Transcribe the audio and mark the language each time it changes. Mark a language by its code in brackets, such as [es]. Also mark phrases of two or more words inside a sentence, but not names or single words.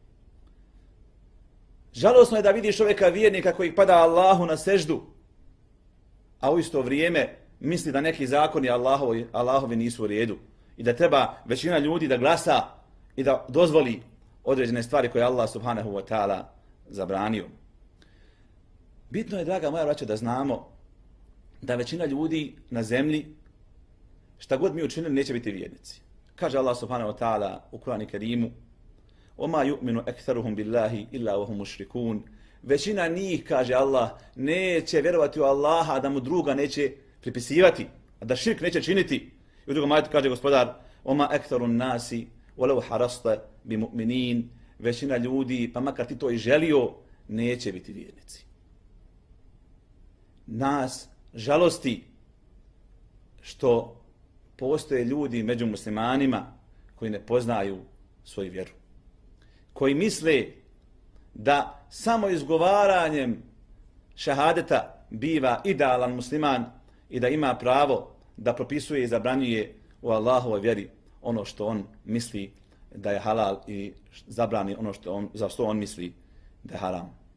[bs] Žalosno je da vidiš čovjeka vjernika koji pada Allahu na seždu, a u isto vrijeme misli da neki zakoni Allahovi nisu u redu i da treba većina ljudi da glasa i da dozvoli određene stvari koje Allah [ar] سبحانه وتعالى [bs] zabranio. Bitno je, draga moja braćo, da znamo da većina ljudi na zemlji, šta god mi učinili, neće biti vjernici. Kaže Allah [ar] سبحانه وتعالى [bs] u Kur'anu Kerimu: [ar] وَمَا يُؤْمِنُ أَكْثَرُهُمْ بِاللَّهِ إِلَّا وَهُمْ مُشْرِكُونَ. [bs] Većina njih, kaže Allah, neće vjerovati u Allaha, da mu druga neće pripisivati, a da širk neće činiti. I u drugom ajetu kaže gospodar: [ar] وَمَا أَكْثَرُ النَّاسِ وَلَوْ حَرَصْتَ بِمُؤْمِنِينَ. [bs] Većina ljudi, pa makar ti to i želio, neće biti vjernici. Nas žalosti što postoje ljudi među muslimanima koji ne poznaju svoju vjeru. Koji misle da samo izgovaranjem šahadeta biva idealan musliman i da ima pravo da propisuje i zabranjuje u Allahovoj vjeri ono što on misli da je halal i zabrani ono za što on misli da je haram.